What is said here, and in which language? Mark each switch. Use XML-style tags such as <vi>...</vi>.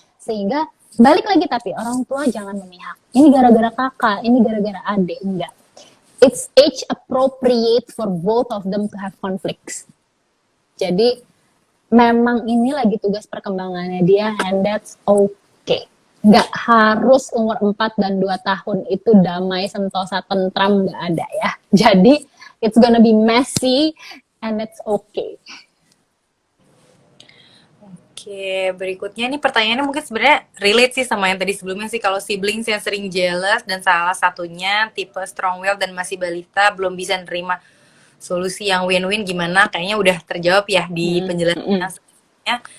<id>Sehingga balik lagi, tapi orang tua jangan memihak. Ini gara-gara kakak, ini gara-gara adik, enggak.</id> <en>It's age appropriate for both of them to have conflicts.</en> <id>Jadi memang ini lagi tugas perkembangannya dia,</id> <en>and that's okay.</en> <id>Nggak harus umur 4 dan 2 tahun itu damai, sentosa, tentram, nggak ada ya. Jadi,</id> <en>it's gonna be messy, and it's okay.</en> <id>Oke, berikutnya nih pertanyaannya mungkin sebenarnya relate sih sama yang tadi sebelumnya sih. Kalau siblings yang sering jealous dan salah satunya tipe strong will dan masih balita belum bisa nerima solusi yang win-win gimana? Kayaknya udah terjawab ya di penjelasannya sebelumnya.</id>